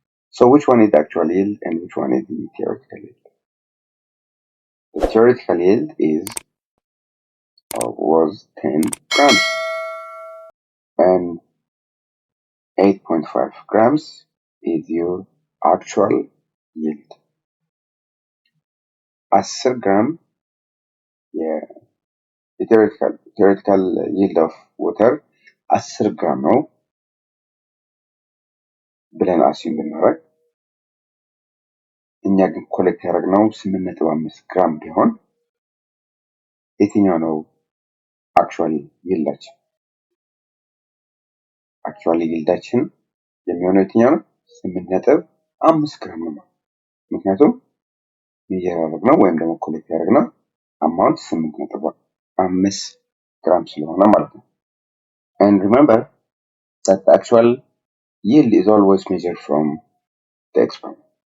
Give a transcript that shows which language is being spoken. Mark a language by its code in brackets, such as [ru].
[en] So which one is the actual yield and which one is the theoretical yield? The theoretical yield was 10 grams and 8.5 grams is your actual yield. 10 gram the theoretical yield of water 10 gram [am] ነው ብለን አስዩም ብናደርግ እኛ ግን ኮሌክት ያደረግነው 8.5 ግራም ቢሆን የትኛው ነው actually yieldaችን? actually yieldaችን የሚሆነው የትኛው ነው? 8.5 ግራም ነው። ምክንያቱም ያደረግነው ወይም ደግሞ ኮሌክት ያደረግነው amount 8.5 gram ስለሆነ ማለት ነው። [en] And remember that the actual yield is always measured from the experiment.